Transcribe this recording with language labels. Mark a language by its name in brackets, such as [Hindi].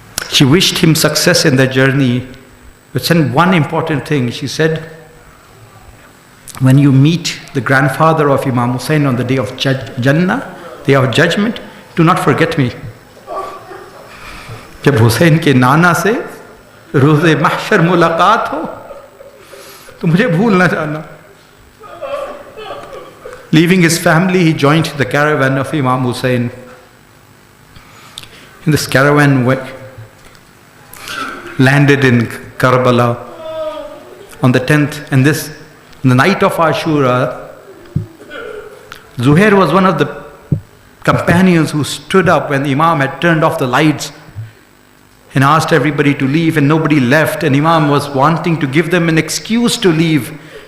[English] She wished him success in that journey, but said one important thing. She said, when you meet the grandfather of Imam Hussain on the day of Jannah, day of judgment, do not forget me. [Hindi] जब हुसैन के नाना से रोज़े महशर मुलाकात हो तो मुझे भूल ना जाना. [English] Leaving his family, he joined the caravan of Imam Hussain. In this caravan landed in Karbala on the 10th, and this, in the night of Ashura, Zuhair was one of the companions who stood up when the Imam had turned off the lights and asked everybody to leave, and nobody left, and Imam was wanting to give them an excuse to leave.